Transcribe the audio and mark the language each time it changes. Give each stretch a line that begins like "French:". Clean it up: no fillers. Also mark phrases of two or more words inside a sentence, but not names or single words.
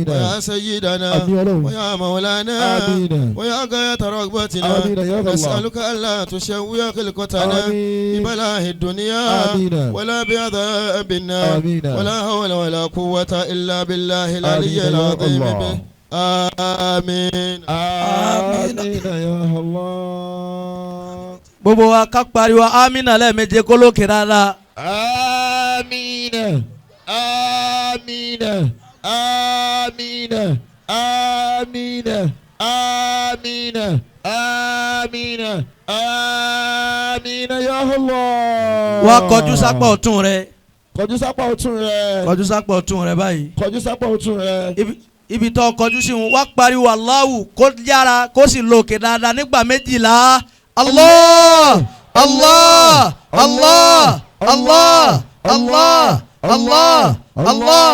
Arabic: ويا سيدنا ويا مولانا ويا غاية رغبتنا نسألك ألا تشوي خلقتنا ببلاء الدنيا ولا بعذاب النار ولا حول ولا قوة إلا بالله العلي العظيم آمين آمين يا الله.
Yoruba: gbogbo wa ká pariwo amina lẹ́ẹ̀méje kó lókè rárá.
Arabic: آمين آمين آمين آمين آمين آمين آمين يا الله.
Yoruba: wá kọjú sápá ọ̀tún rẹ. kọjú sápá ọ̀tún rẹ. kọjú sápá ọ̀tún rẹ báyìí. kọjú sápá ọ̀tún rẹ. ibi tó kọjú sí wọn wá pariwo Allahu kó yára kó sì lókè dáadáa nígbà méjìlá.
Arabic: Allah Allah Allah Allah Allah Allah Allah